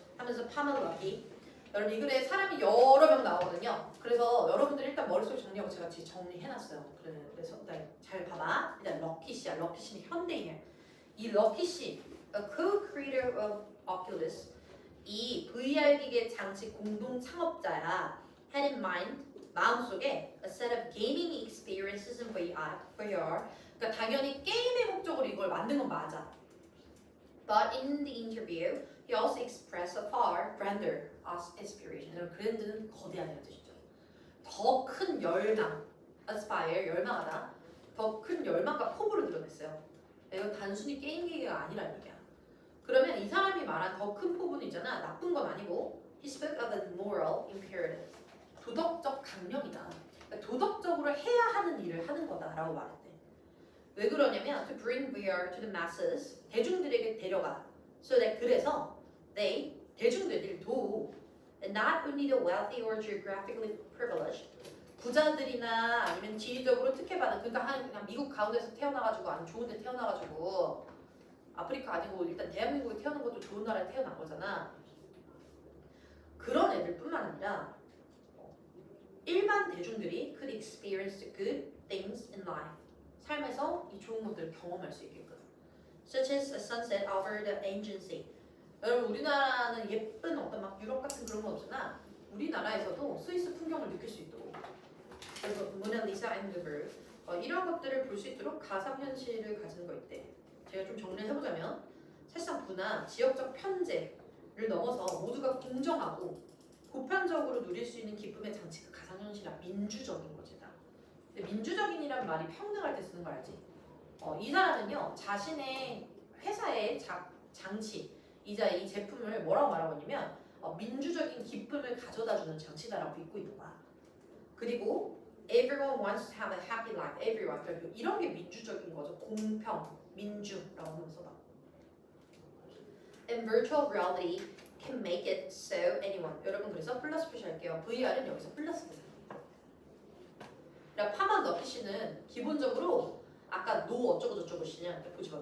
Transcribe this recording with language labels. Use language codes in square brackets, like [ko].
[ko] 하면서 파멀러기. 여러분 이 글에 사람이 여러 명 나오거든요. 그래서 여러분들 일단 머릿속에 정리하고 제가 뒤에 정리해놨어요. 그래서 일단 잘 봐봐. 일단 럭키 씨야. 럭키 씨는 현대인이야. 이 럭키 씨, [en] a co-creator of Oculus, [ko] 이 VR 기계 장치 공동 창업자야. [en] had in mind, [ko] 마음속에 [en] a set of gaming experiences in VR. [ko] 그러니까 당연히 게임의 목적으로 이걸 만든 건 맞아. [en] But in the interview, he also expressed a far grander aspiration. [ko] 그랜드는 거대하다는 뜻이죠. 더 큰 열망, aspire, 열망하다. 더 큰 열망과 포부를 드러냈어요. 이건 단순히 게임 기계가 아니라는 얘기야. 그러면 이 사람이 말한 더 큰 포부는 있잖아. 나쁜 건 아니고 [en] he spoke of a moral imperative. [ko] 도덕적 강령이다. 그러니까 도덕적으로 해야 하는 일을 하는 거다라고 말했대. 왜 그러냐면 [en] to bring VR to the masses, [ko] 대중들에게 데려가. So that 그래서 they, 대중들도 [en] not only the wealthy or geographically privileged, [ko] 부자들이나 아니면 지리적으로 특혜받은, 그러니까 그냥 미국 가운데서 태어나가지고 아니면 좋은 데 태어나가지고 아프리카 아니고 일단 대한민국에 태어난 것도 좋은 나라에 태어난 거잖아. 그런 애들뿐만 아니라 일반 대중들이 [en] could experience the good things in life. [ko] 삶에서 이 좋은 것들을 경험할 수 있게끔. [en] Such as a sunset over the ancient sea. [ko] 여러분 우리나라는 예쁜 어떤 막 유럽 같은 그런 건 없으나 우리나라에서도 스위스 풍경을 느낄 수 있도록. 그래서 모나리사 앤 루브르 이런 것들을 볼 수 있도록 가상현실을 가지는 거 있대. 제가 좀 정리를 해보자면 사실상 부나 지역적 편제를 넘어서 모두가 공정하고 보편적으로 누릴 수 있는 기쁨의 장치가 가상현실이라 민주적인 거지다. 근데 민주적인이란 말이 평등할 때 쓰는 거 알지? 이 사람은요 자신의 회사의 장치이자 이 제품을 뭐라고 말하고 있냐면 민주적인 기쁨을 가져다주는 장치다라고 믿고 있는 거야. [en] 그리고 everyone wants to have a happy life. everyone. [ko] 그러니까 이런 게 민주적인 거죠. 공평, 민주라고 하면서 봐. [en] And virtual reality can make it so anyone. [ko] 여러분 그래서 플러스 표시할게요. VR은 여기서 플러스 되세요. 그러니까 파만 너키 씨는 기본적으로 아까 노 어쩌고 저쩌고 씨냐 보지 마.